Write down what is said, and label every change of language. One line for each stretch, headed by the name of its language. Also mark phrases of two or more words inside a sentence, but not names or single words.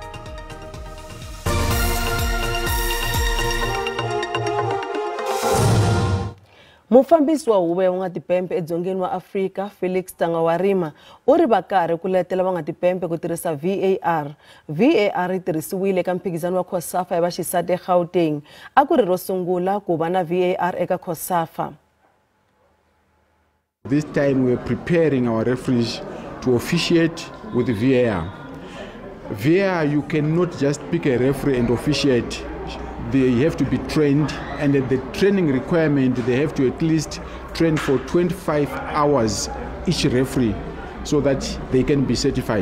Tsonga: Mufambisi wa huvo ya van'watipembe edzongeni wa Afrika, Felix Tsangawarima, u ri va karhi ku letela van'watipembe ku tirhisa VAR. VAR yi tirhisiwile eka mphikizano wa COSAFA ya vaxisati eGauteng. A ku ri ro sungula ku va na VAR eka COSAFA.
English: This time we are preparing our referees to officiate with VAR. VAR, you cannot just pick a referee and officiate. They have to be trained, and at the training requirement, they have to at least train for 25 hours each referee so that they can be certified.